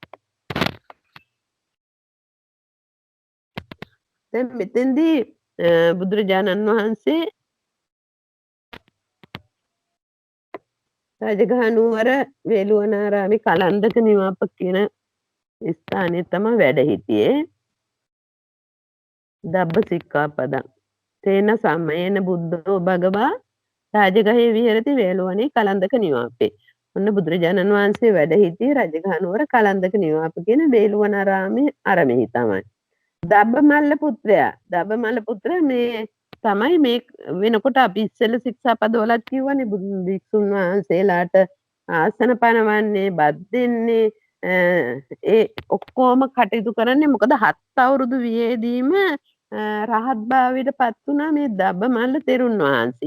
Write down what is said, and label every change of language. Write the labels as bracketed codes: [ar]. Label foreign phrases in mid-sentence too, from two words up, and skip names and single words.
[si] දැන් මෙතෙන්දී බුදුරජාණන් වහන්සේ රජගහනුවර වේළුවනාරාමේ කලන්දක නිවාප කියන ස්ථානයේ තමයි වැඩ හිටියේ. [pi] දබ්බ සික්ඛාපදං තේන සමයේන බුද්ධෝ භගවා රාජගහේ විහෙරති වේළුවනේ කලන්දක නිවාපේ. [si] ඔන්න බුදුරජාණන් වහන්සේ වැඩ හිටියේ රජගහනුවර කලන්දක නිවාප කියන වේළුවනාරාමේ අරමෙහි තමයි. දබ්බමල්ල පුත්‍රයා මේ තමයි මේ වෙනකොට අපි ඉස්සෙල්ල ශික්ෂාපදවලත් කිව්වනේ භික්ෂුන් වහන්සේලාට ආසන පනවන්නේ බත් දෙන්නේ ඒ ඔක්කොම කටයුතු කරන්නේ මොකද 7 අවුරුදු වියේදීම රහත් භාවයට පත් වුණා මේ දබ්බමල්ල තෙරුන් වහන්සේ.